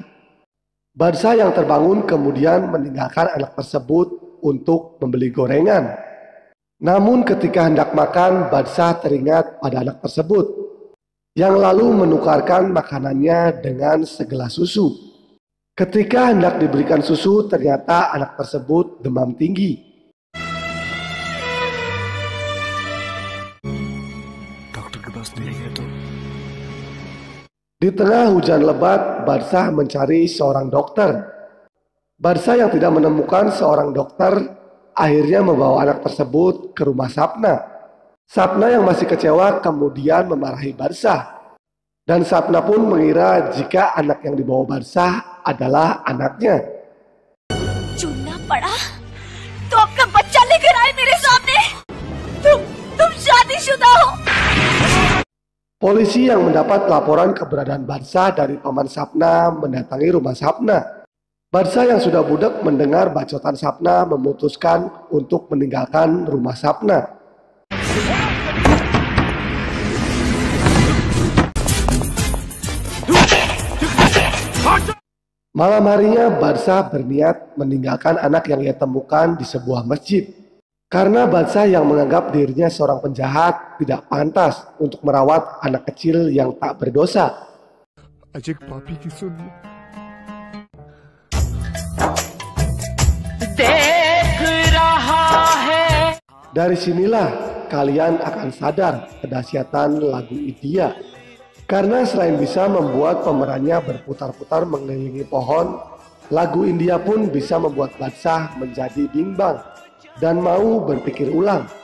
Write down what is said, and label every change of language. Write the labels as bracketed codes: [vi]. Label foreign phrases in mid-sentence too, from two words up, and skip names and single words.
[id] Badshah yang terbangun kemudian meninggalkan anak tersebut untuk membeli gorengan. Namun ketika hendak makan, Badshah teringat pada anak tersebut yang lalu menukarkan makanannya dengan segelas susu. Ketika hendak diberikan susu, ternyata anak tersebut demam tinggi. [hi] डॉक्टर के पास नहीं है तो? [id] Di tengah hujan lebat, Badshah mencari seorang dokter. Badshah yang tidak menemukan seorang dokter akhirnya membawa anak tersebut ke rumah Sapna. Sapna yang masih kecewa kemudian memarahi Badshah. Dan Sapna pun mengira jika anak yang dibawa Badshah adalah anaknya. [hi] चुनना पड़ा तो अपना बच्चा लेकर आए मेरे सामने. तुम शादीशुदा हो. [id] Polisi yang mendapat laporan keberadaan Badshah dari paman Sapna mendatangi rumah Sapna. Badshah yang sudah budak mendengar bacotan Sapna memutuskan untuk meninggalkan rumah Sapna. Malam harinya Badshah berniat meninggalkan anak yang ia temukan di sebuah masjid. Karena Badshah yang menganggap dirinya seorang penjahat tidak pantas untuk merawat anak kecil yang tak berdosa. [hi] अजय पापी की सुन. [id] Dari sinilah kalian akan sadar kedahsyatan lagu India. Karena selain bisa membuat pemerannya berputar-putar mengelilingi pohon, lagu India pun bisa membuat Badshah menjadi bimbang dan mau berpikir ulang.